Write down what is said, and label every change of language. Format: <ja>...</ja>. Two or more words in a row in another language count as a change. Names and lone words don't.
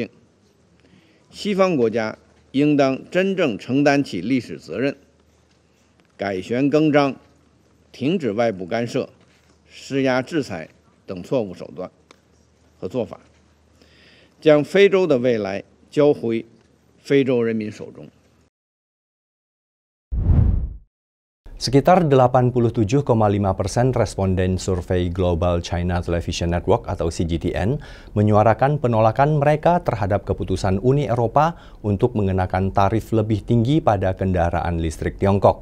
<zh>西方国家应当真正承担起历史责任，改弦更张，停止外部干涉、施压制裁等错误手段和做法，将非洲的未来交回非洲人民手中。</zh> <id>Sekitar 87,5% responden survei Global China Television Network atau CGTN menyuarakan penolakan mereka terhadap keputusan Uni Eropa untuk mengenakan tarif lebih tinggi pada kendaraan listrik Tiongkok.</id>